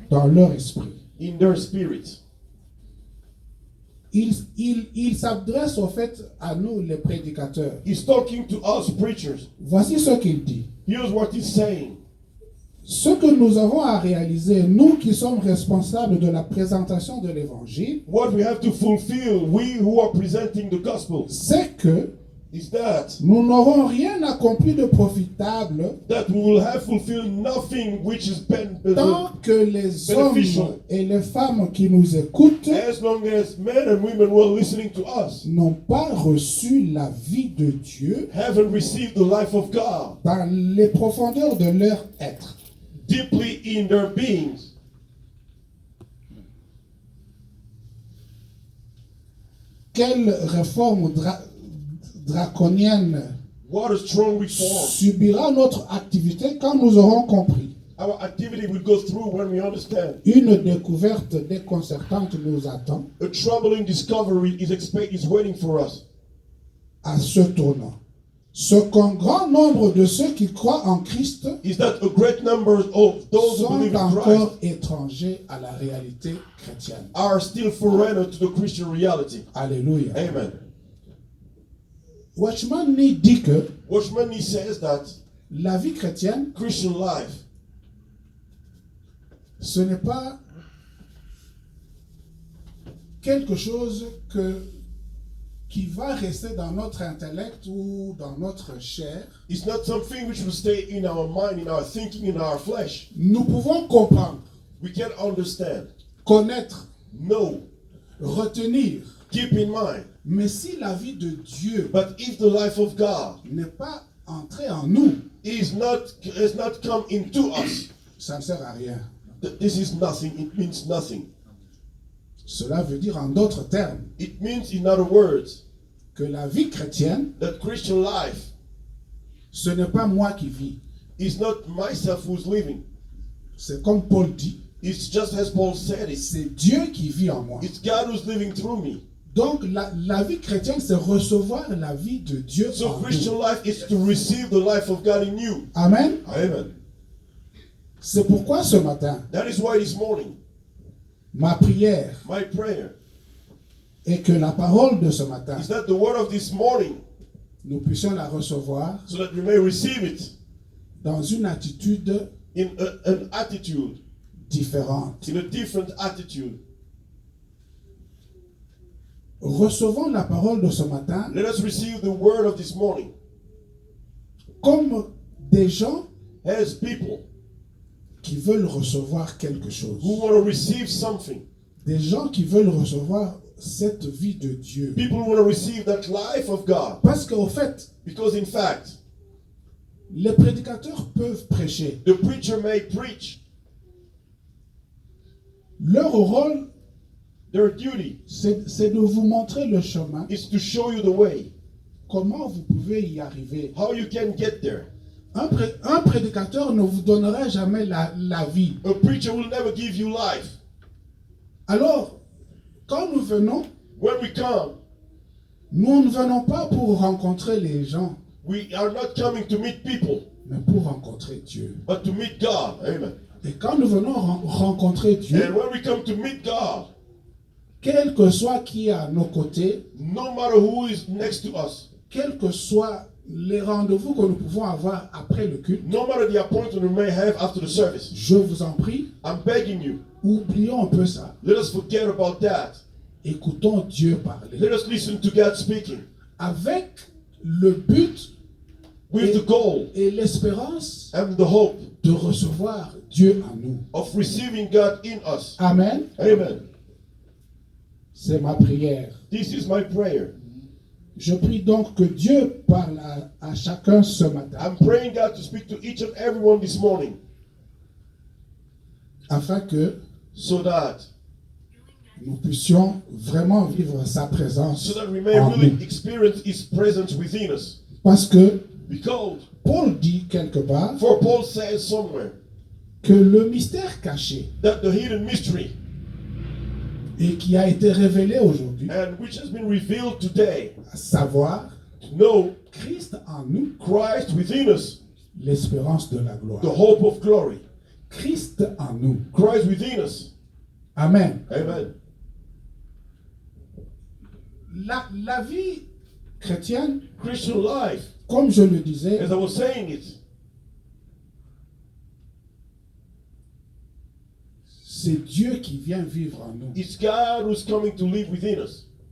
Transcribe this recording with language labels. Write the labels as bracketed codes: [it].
[fr] dans leur esprit. [en] in their spirit. [fr] Il s'adresse au fait à nous, les prédicateurs. [en] He's talking to us preachers. [fr] Voici ce qu'il dit. [en] Here's what he's saying. [fr] Ce que nous avons à réaliser, nous qui sommes responsables de la présentation de l'évangile, [en] What we have to fulfill, we who are presenting the gospel, [fr] c'est que [en] is that [fr] nous n'aurons rien accompli de profitable [en] we will have fulfilled nothing which is [fr] tant que les hommes [en] beneficial. [fr] et les femmes qui nous écoutent [en] As long as men and women who are listening to us [fr] n'ont pas reçu la vie de Dieu [en] haven't received the life of God [fr] dans les profondeurs de leur être. [en] deeply in their beings. [fr] Quelle réforme draconienne [en] What a strong reform. [fr] subira notre activité quand nous aurons compris? [en] Our activity will go through when we understand. [fr] Une découverte déconcertante nous attend [en] A troubling discovery is waiting for us. [fr] à ce tournant. Ce qu'un grand nombre de ceux qui croient en Christ [en] Is that a great number of those who [fr] sont [en] believe in Christ [fr] encore étrangers à la réalité chrétienne. [en] are still foreigner to the Christian reality. [fr] Alléluia. [en] Amen. [fr] Watchman Nee dit que [en] Watchman Nee says that [fr] la vie chrétienne, [en] Christian life, [fr] ce n'est pas quelque chose qui va rester dans notre intellect ou dans notre chair. [en] is not something which will stay in our mind, in our thinking, in our flesh. [fr] Nous pouvons comprendre, [en] We can understand, [fr] connaître, [en] know, [fr] retenir. [en] keep in mind. [fr] Mais si la vie de Dieu [en] But if the life of God [fr] n'est pas entrée en nous, [en] has not come into us, [fr] ça ne sert à rien. [en] this is nothing. It means nothing. [fr] Cela veut dire en d'autres termes [en] It means, in other words, [fr] que la vie chrétienne, [en] that Christian life [fr] ce n'est pas moi qui vis. [en] is not myself who's living. [fr] C'est comme Paul dit, [en] It's just as Paul said it. [fr] c'est Dieu qui vit en moi. [en] It's God who's living through me. [fr] Donc la vie chrétienne, c'est recevoir la vie de Dieu [en] So [fr] en [en] Christian [fr] nous. [en] life is to receive the life of God in you. [fr] Amen. [en] Amen. [fr] C'est pourquoi ce matin, [en] That is why this morning, [fr] ma prière [en] my prayer [fr] est que la parole de ce matin, [en] is that the word of this morning, [fr] nous puissions la recevoir [en] so that we may receive it [fr] dans une attitude [en] in an attitude, [fr] différente. [en] in a different attitude. [fr] Recevons la parole de ce matin [en] Let us receive the word of this morning [fr] comme des gens [en] as people [fr] qui veulent recevoir quelque chose. [en] who want to receive something. [fr] Des gens qui veulent recevoir cette vie de Dieu. [en] People who want to receive that life of God. [fr] Parce qu'au fait, [en] Because in fact, [fr] les prédicateurs peuvent prêcher. [en] the preacher may preach. [fr] Leur rôle, [en] Their duty [fr] c'est de vous montrer le chemin, [en] is to show you the way, [fr] comment vous pouvez y arriver. [en] how you can get there. [fr] Un prédicateur ne vous donnera jamais la vie. [en] A preacher will never give you life. [fr] Alors, quand nous venons, [en] When we come, [fr] nous ne venons pas pour rencontrer les gens, [en] we are not coming to meet people, [fr] mais pour rencontrer Dieu. [en] but to meet God. Amen. [fr] Et quand nous venons rencontrer Dieu, [en] And when we come to meet God, [fr] quel que soit qui est à nos côtés, [en] no matter who is next to us, [fr] quelle que soit les rendez-vous que nous pouvons avoir après le culte, [en] no matter the appointment we may have after the service, [fr] je vous en prie, [en] I'm begging you, [fr] oublions un peu ça. [en] let us forget about that. [fr] Écoutons Dieu parler. [en] Let us listen to God speaking [fr] Avec le but [en] with the goal [fr] et l'espérance [en] and the hope [fr] de recevoir Dieu en nous. [en] of receiving God in us. [fr] Amen. [en] Amen. [fr] C'est ma prière. [en] This is my prayer. [fr] Je prie donc que Dieu parle à chacun ce matin, [en] I'm praying God to speak to each and everyone this morning [fr] afin que [en] so that [fr] nous puissions vraiment vivre sa présence [en] so that we may [fr] en [en] really [fr] nous. [en] experience His presence within us. [fr] Parce que [en] Because [fr] Paul dit quelque part [en] for Paul says somewhere [fr] que le mystère caché [en] that the hidden mystery [fr] et qui a été révélé aujourd'hui, [en] and which has been revealed today, [fr] à savoir [en] to know [fr] Christ en nous, [en] Christ within us, [fr] l'espérance de la [en] the [fr] gloire. [en] hope of glory. [fr] Christ en nous. [en] Christ within us. [fr] Amen. [en] Amen. [fr] La vie chrétienne, [en] Christian life, [fr] comme je le disais, [en] as I was saying it, [fr] c'est Dieu qui vient vivre en nous. [en] it's God who's coming to live within us.